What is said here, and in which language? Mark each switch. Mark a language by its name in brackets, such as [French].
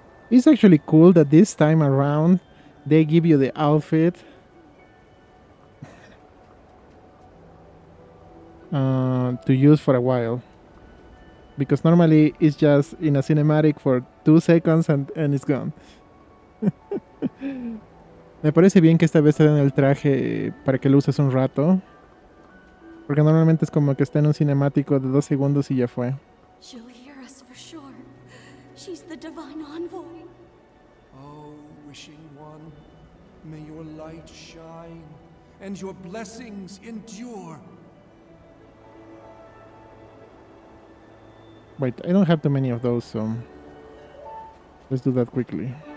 [English] It's actually cool that this time around they give you the outfit to use for a while. Because normally it's just in a cinematic for 2 seconds and it's gone. [Spanish] Me parece bien que esta vez te den el traje para que lo uses un rato. Porque normalmente es como que está en un cinemático de 2 segundos y ya fue. [English] She'll hear us for sure. She's the divine envoy. Oh, wishing one, may your light shine and your blessings endure. Wait, I don't have too many of those, so let's do that quickly.